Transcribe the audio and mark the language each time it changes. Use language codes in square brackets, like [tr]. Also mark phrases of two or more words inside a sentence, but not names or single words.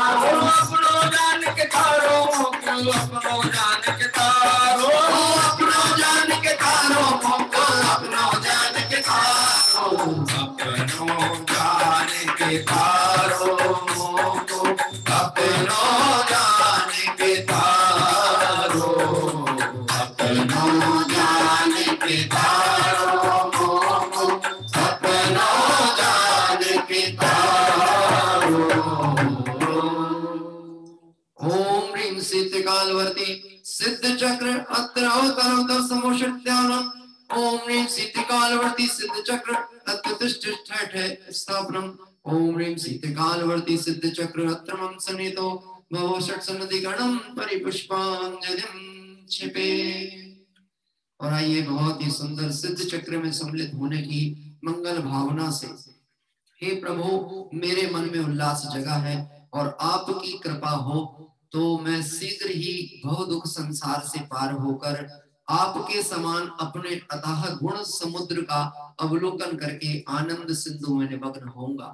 [hi] अपनो जान के तारो को अपनो जान के तारो, अपनो जान के तारो को अपनो जान के तारो, अपनो जान के तारो को अपनो जान के तारो, अपनो जान के तारो को अपनो जान के तारो। [sa] ओम ह्रीं सिद्धिकालवर्ती सिद्ध चक्र अत्र अवतरवत समुषत्यानम, ओम ह्रीं सिद्धिकालवर्ती सिद्ध चक्र अत्र तिष्ठिष्ठ स्थापनम, ओम ह्रीं सिद्धिकालवर्ती सिद्ध चक्र अत्र मम सन्निधो भवो षट्सन्निधि गणम परिपुष्पांजलिं क्षिपे। [hi] और आइए बहुत ही सुंदर सिद्ध चक्र में सम्मिलित होने की मंगल भावना से, हे प्रभु मेरे मन में उल्लास जगा है और आपकी कृपा हो तो मैं शीघ्र ही भव दुख संसार से पार होकर आपके समान अपने अथाह गुण समुद्र का अवलोकन करके आनंद सिंधु में निमग्न होऊंगा।